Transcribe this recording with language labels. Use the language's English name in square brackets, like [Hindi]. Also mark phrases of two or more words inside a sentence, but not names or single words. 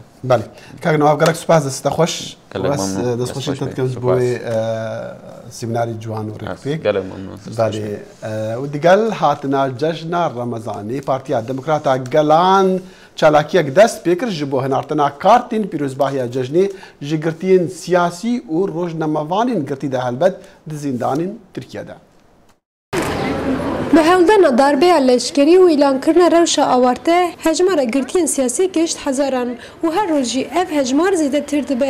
[Kurdish] بەڵێ کاکنەوە گەلک سوپاس دەستە خۆش دەستخۆشیتت کەوت بۆی سیمیناری جوان و ڕێکپێک و دیگەل هاتنە جەژنە ڕەمەزانی پارتیا دموکراتە گەلان چالاکیەک دەست پێکرد ji بۆ هێناردنا کارتین پیرۆزباهیە جەژنێ ji girtiyên siyasî û rojnamevanên girtî de helbet di zîndanên Tirkiyeyê de. Bi hewldana darbeya leşkerî û îlankirina rewşa awarte hejmara girtiyên siyasî gişt hezaran û her roj jî ev hejmar zêdetir dibe.